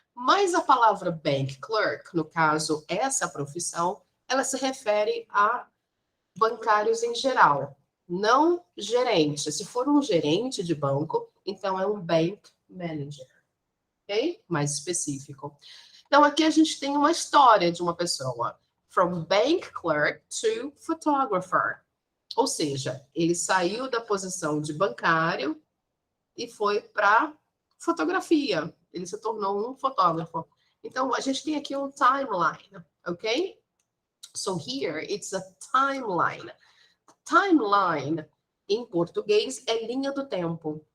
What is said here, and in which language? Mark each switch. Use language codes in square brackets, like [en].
[pt] Mas a palavra bank clerk, no caso, essa profissão, ela se refere a bancários em geral, Não gerente. Se for um gerente de banco, então é um bank manager, ok? Mais específico. Então, aqui a gente tem uma história de uma pessoa. [en] From bank clerk to photographer. [pt] Ou seja, ele saiu da posição de bancário e foi para fotografia. Ele se tornou um fotógrafo. Então, a gente tem aqui um timeline, ok? [en] So here it's a timeline. Timeline, [pt] em português, é linha do tempo.